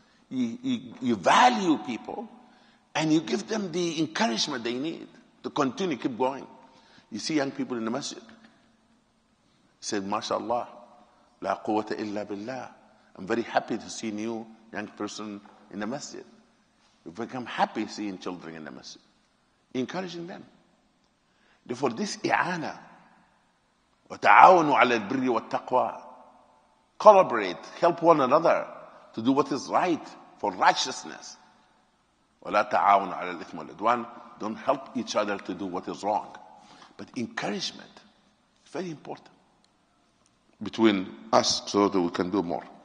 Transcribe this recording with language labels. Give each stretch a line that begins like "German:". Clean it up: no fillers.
English: You value people and you give them the encouragement they need to continue, keep going. You see young people in the masjid. Said, MashaAllah, la quwwata illa billah. I'm very happy to see new young person in the masjid. We become happy seeing children in the masjid. Encouraging them. Therefore, this
Arabic: i'ana, وَتَعَاوَنُوا عَلَى الْبِرِّ وَالتَّقْوَى.
English: Collaborate, help one another to do what is right for righteousness.
Arabic: وَلَا تَعَاوَنُوا عَلَى الْإِثْمِ وَالْعُدْوَانِ.
English: Don't help each other to do what is wrong. But encouragement is very important between us so that we can do more.